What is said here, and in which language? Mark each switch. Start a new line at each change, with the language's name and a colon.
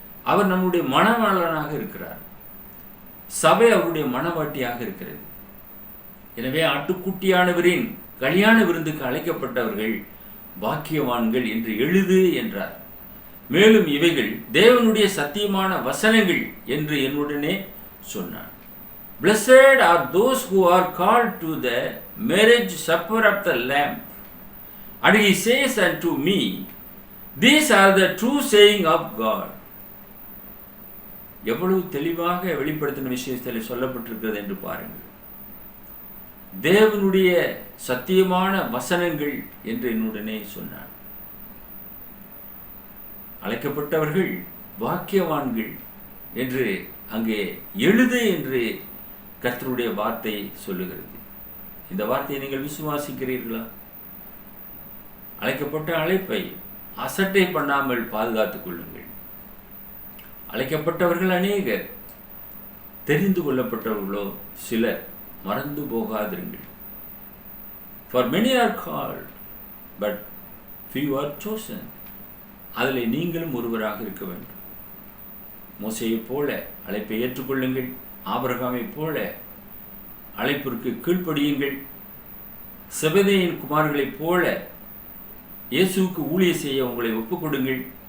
Tamil: அவர் நம்முடைய மணவாளனாக இருக்கிறார். சபை அவருடைய மணவாட்டியாக இருக்கிறது. எனவே ஆட்டுக்குட்டியானவரின் கல்யாண விருந்துக்கு அழைக்கப்பட்டவர்கள் பாக்கியவான்கள் என்று எழுது என்றார். மேலும் இவைகள் தேவனுடைய சத்தியமான வசனங்கள் என்று என்னுடனே சொன்னான்.
English: Blessed are those who are called to the marriage supper of the Lamb. And he says unto me, these are the true saying of God.
Tamil: எவ்வளவு தெளிவாக வெளிப்படுத்தின விஷயத்தில் சொல்லப்பட்டிருக்கிறது என்று பாருங்கள். தேவனுடைய சத்தியமான வசனங்கள் என்று என்னுடனே சொன்னார். அழைக்கப்பட்டவர்கள் பாக்கியவான்கள் என்று அங்கே எழுது என்று கர்த்தருடைய வார்த்தை சொல்லுகிறது. இந்த வார்த்தையை நீங்கள் விசுவாசிக்கிறீர்களா? அழைக்கப்பட்ட அழைப்பை அசட்டை பண்ணாமல் பாதுகாத்துக் கொள்ளுங்கள். அழைக்கப்பட்டவர்கள் அநேகர், தெரிந்து கொள்ளப்பட்டவர்களோ சிலர். மறந்து போகாதிருங்கள்.
English: For many are called, but few are chosen.
Tamil: அதில் நீங்களும் ஒருவராக இருக்க வேண்டும். மோசேயைப் போல அழைப்பை ஏற்றுக்கொள்ளுங்கள். ஆபிரகாமைப் போல அழைப்பிற்கு கீழ்ப்படியுங்கள். செபதேயின் குமார்களைப் போல இயேசுவுக்கு ஊழியம் செய்ய உங்களை ஒப்புக்கொடுங்கள்.